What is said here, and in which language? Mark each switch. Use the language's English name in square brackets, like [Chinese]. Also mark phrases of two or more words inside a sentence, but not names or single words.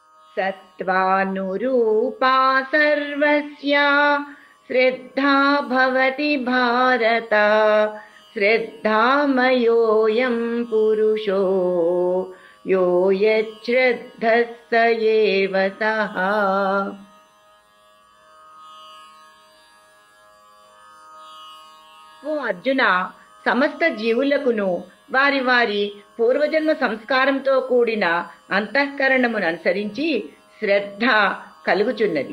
[Sanskrit] सत्त्वानुरूपा सर्वस्या श्रद्धा भवति भारत। श्रद्धामयोऽयं पुरुषो यो यच्छ्रद्धः स एव सः। [Telugu] ఓ అర్జున, సమస్త జీవులకును వారి వారి పూర్వజన్మ సంస్కారంతో కూడిన అంతఃకరణమును అనుసరించి శ్రద్ధ కలుగుచున్నది.